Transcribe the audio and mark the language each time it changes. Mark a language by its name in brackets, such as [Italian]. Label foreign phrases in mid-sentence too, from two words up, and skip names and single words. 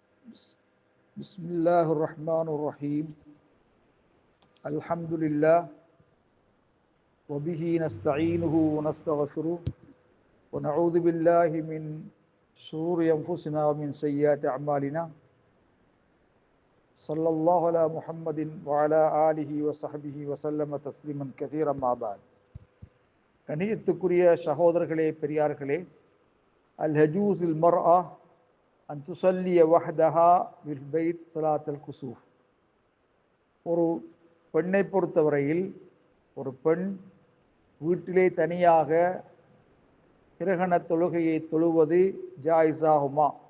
[Arabic] بسم الله الرحمن الرحيم الحمد لله وبه نستعينه ونستغفره ونعوذ بالله من شرور أنفسنا ومن سيئات أعمالنا صلى الله على محمد وعلى آله وصحبه وسلم تسليما كثيرا ما بعد [Tamil] கணியத்துக்குரிய சகோதரர்களே பெரியார்களே [Arabic] أيجوز للمرأة أن تصلي وحدها بالبيت صلاة الكسوف. [Tamil] ஒரு பெண்ணை பொறுத்தவரையில் ஒரு பெண் வீட்டிலே தனியாக கிரகண தொழுகையை தொழுவது ஜாயிஸாகுமா?